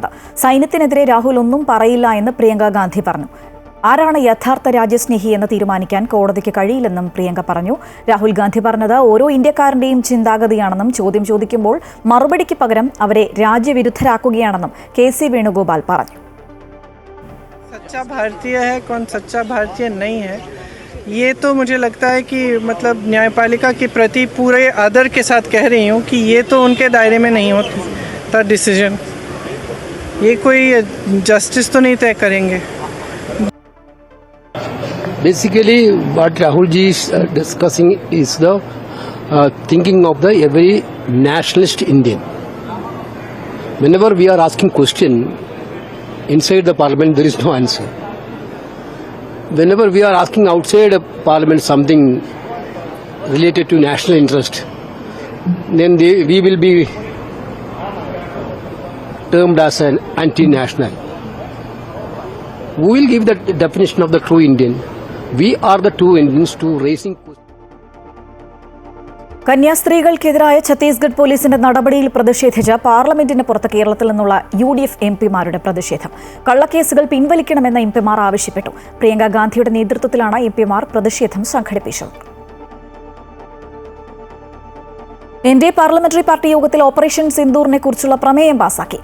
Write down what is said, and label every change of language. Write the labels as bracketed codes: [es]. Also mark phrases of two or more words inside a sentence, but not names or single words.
[ml] സൈന്യത്തിനെതിരെ രാഹുൽ ഒന്നും പറയില്ല എന്ന് പ്രിയങ്ക ഗാന്ധി പറഞ്ഞു. ആരാണ് യഥാർത്ഥ രാജ്യസ്നേഹി എന്ന് തീരുമാനിക്കാൻ കോടതിക്ക് കഴിയില്ലെന്നും പ്രിയങ്ക പറഞ്ഞു. രാഹുൽ ഗാന്ധി പറഞ്ഞത് ഓരോ ഇന്ത്യക്കാരന്റെയും ചിന്താഗതിയാണെന്നും ചോദ്യം ചോദിക്കുമ്പോൾ മറുപടിക്ക് പകരം അവരെ രാജ്യവിരുദ്ധരാക്കുകയാണെന്നും KC വേണുഗോപാൽ പറഞ്ഞു. [hi] सच्चा भारतीय है, कौन सच्चा भारतीय नहीं है, ये तो मुझे लगता है कि मतलब न्यायपालिका के प्रति पूरे आदर के साथ कह रही हूँ कि ये तो उनके दायरे में नहीं होता डिसीजन. ये कोई जस्टिस तो नहीं तय करेंगे. [en] Basically, what Rahul ji is discussing is the thinking of the every nationalist Indian. Whenever we are asking question inside the parliament, there is no answer. Whenever we are asking outside of parliament something, related to national interest, then we will be termed as an anti-national. We will give the definition of the true Indian. We are the true Indians to raising questions. [ml] കന്യാസ്ത്രീകൾക്കെതിരായ ഛത്തീസ്ഗഡ് പോലീസിന്റെ നടപടിയിൽ പ്രതിഷേധിച്ച് പാർലമെന്റിന് പുറത്ത് കേരളത്തിൽ നിന്നുള്ള UDF എംപിമാരുടെ പ്രതിഷേധം. കള്ളക്കേസുകൾ പിൻവലിക്കണമെന്ന് എംപിമാർ ആവശ്യപ്പെട്ടു. പ്രിയങ്ക ഗാന്ധിയുടെ നേതൃത്വത്തിലാണ് എംപിമാർ പ്രതിഷേധം സംഘടിപ്പിച്ചത്. NDA പാർലമെന്ററി പാർട്ടി യോഗത്തിൽ ഓപ്പറേഷൻ സിന്ദൂറിനെ കുറിച്ചുള്ള പ്രമേയം പാസാക്കി.